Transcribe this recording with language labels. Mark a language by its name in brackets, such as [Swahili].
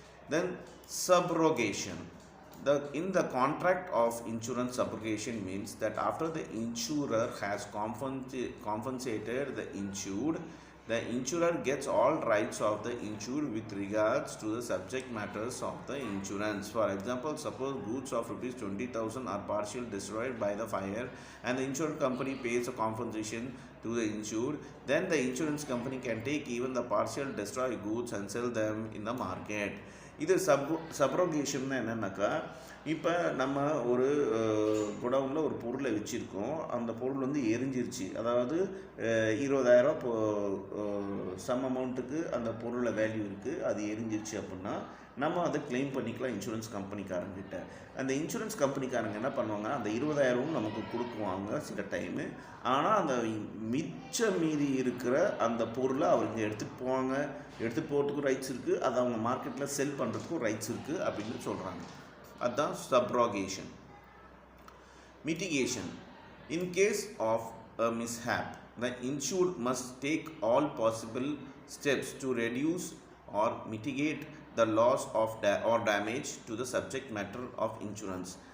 [English] Then subrogation. In the contract of insurance, subrogation means that after the insurer has compensated the insured, the insurer gets all rights of the insured with regards to the subject matters of the insurance. For example, suppose goods of rupees 20,000 are partially destroyed by the fire and the insurance company pays a compensation to the insured, then the insurance company can take even the partial destroyed goods and sell them in the market. [Tamil] இது சப்ரோகேஷன்னா என்னன்னாக்கா, இப்போ நம்ம ஒரு குடவுனில் ஒரு பொருளை வச்சுருக்கோம், அந்த பொருள் வந்து எரிஞ்சிருச்சு, அதாவது 20,000 சம் அமௌண்ட்டுக்கு அந்த பொருளில் வேல்யூ இருக்குது, அது எரிஞ்சிருச்சு அப்படின்னா நம்ம அதை கிளைம் பண்ணிக்கலாம் இன்சூரன்ஸ் கம்பெனிக்காரங்கிட்ட. அந்த இன்சூரன்ஸ் கம்பெனிக்காரங்க என்ன பண்ணுவாங்க, அந்த 20,000 நமக்கு கொடுக்குவாங்க சில டைமு, ஆனால் அந்த மீதி இருக்கிற அந்த பொருளை அவங்க எடுத்துகிட்டு போவாங்க, எடுத்துகிட்டு போகிறதுக்கும் ரைட்ஸ் இருக்குது, அதை அவங்க மார்க்கெட்டில் செல் பண்ணுறதுக்கும் ரைட்ஸ் இருக்குது அப்படின்னு சொல்கிறாங்க. [English] அதுதான் subrogation. Mitigation. In case of a mishap, the insured must take all possible steps to reduce or mitigate the loss of or damage to the subject matter of insurance.